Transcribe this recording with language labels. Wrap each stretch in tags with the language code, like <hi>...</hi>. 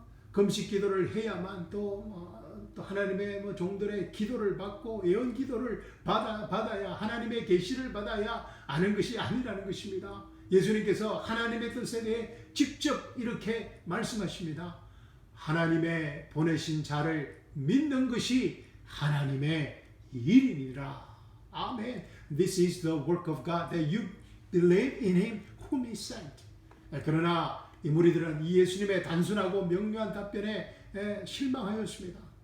<ko>금식 기도를 해야만 또 하나님의 종들의 기도를 받고 예언 기도를 받아야 하나님의 계시를 받아야 아는 것이 아니라는 것입니다. 예수님께서 하나님의 뜻에 대해 직접 이렇게 말씀하십니다. 하나님의 보내신 자를 믿는 것이 하나님의 일이니라. 아멘.</ko> <en>This is the work of God, that you believe in him whom he sent.</en> <ko>그러나 이 무리들은 이 예수님의 단순하고 명료한 답변에 실망하였습니다.</ko>